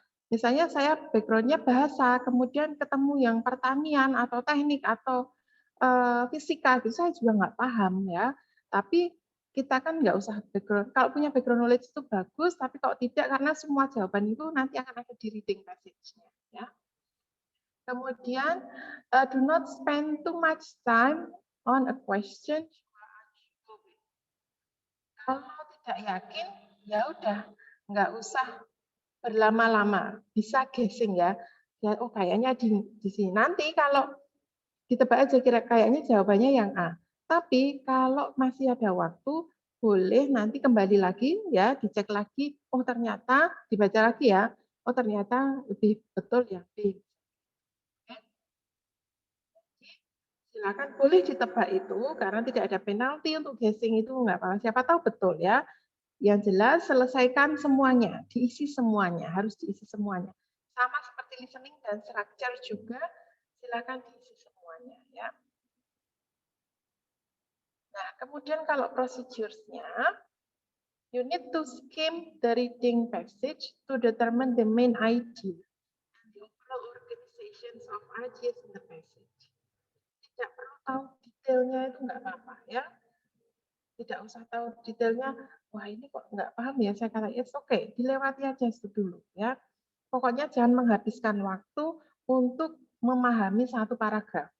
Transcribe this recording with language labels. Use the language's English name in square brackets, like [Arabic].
[Indonesian] Misalnya saya background-nya bahasa, kemudian ketemu yang pertanian atau teknik atau fisika, gitu saya juga nggak paham ya. Tapi kita kan nggak usah background. Kalau punya background knowledge itu bagus, tapi kalau tidak karena semua jawaban itu nanti akan ada di reading passage-nya. Ya. Kemudian [English] do not spend too much time on a question. [Indonesian] Kalau tidak yakin, ya udah nggak usah berlama-lama, bisa guessing ya. Ya, oh kayaknya di sini. Nanti kalau ditebak aja kira kayaknya jawabannya yang A. Tapi kalau masih ada waktu, boleh nanti kembali lagi ya, dicek lagi. Oh ternyata dibaca lagi ya. Oh ternyata lebih betul yang B. Silakan boleh ditebak itu karena tidak ada penalti untuk guessing itu nggak apa-apa. Siapa tahu betul ya. Yang jelas selesaikan semuanya, diisi semuanya, harus diisi semuanya. Sama seperti listening dan structure juga, silakan diisi semuanya ya. Nah, kemudian kalau procedures-nya, [English] you need to skim the reading passage to determine the main idea and the overall organizations of ideas in the passage. [Indonesian] Tidak perlu tahu detailnya itu nggak apa-apa ya. Tidak usah tahu detailnya, wah ini kok nggak paham ya, saya kata, [English] it's okay, [Indonesian] dilewati aja itu dulu ya. Pokoknya jangan menghabiskan waktu untuk memahami satu paragraf.